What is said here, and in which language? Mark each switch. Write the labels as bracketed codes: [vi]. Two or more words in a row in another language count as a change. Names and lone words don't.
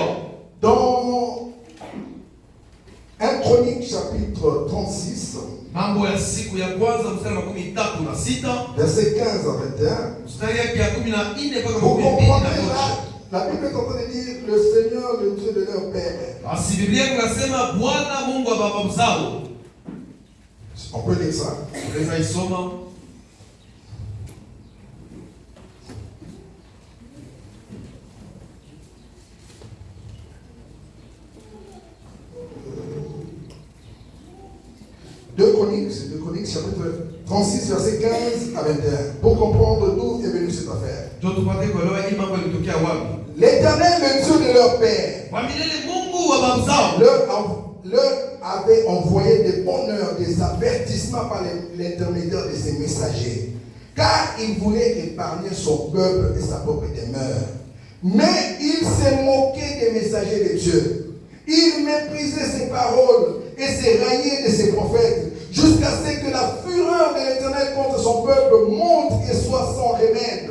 [fr] dans 1 Chronique chapitre 36, [sw] Mambo ya siku ya kwanza mstari wa 13 [fr] verset 15 à 21, [sw] mstari yake ya 14 mpaka [fr] vous 21. comprendrez là, la Bible est en train de dire le Seigneur, le Dieu de leur père. [sw] Basi Biblia inasema Bwana Mungu wa baba zao. [fr] On peut lire ça. [sw] Unaweza isoma. [fr] Deux Chroniques, chapitre 36, verset 15 à 21, pour comprendre d'où est venue cette affaire. [sw] Ndio tupate kuelewa hii mambo ilitokea wapi. [fr] L'Éternel, le Dieu de leur père, [sw] Kwa milele Mungu wa baba zao [fr] leur avait envoyé des bonheurs, des avertissements par l'intermédiaire de ses messagers, car il voulait épargner son peuple et sa propre demeure. Mais il s'est moqué des messagers de Dieu. Il méprisait ses paroles et s'est raillé de ses prophètes, jusqu'à ce que la fureur de l'Éternel contre son peuple monte et soit sans remède.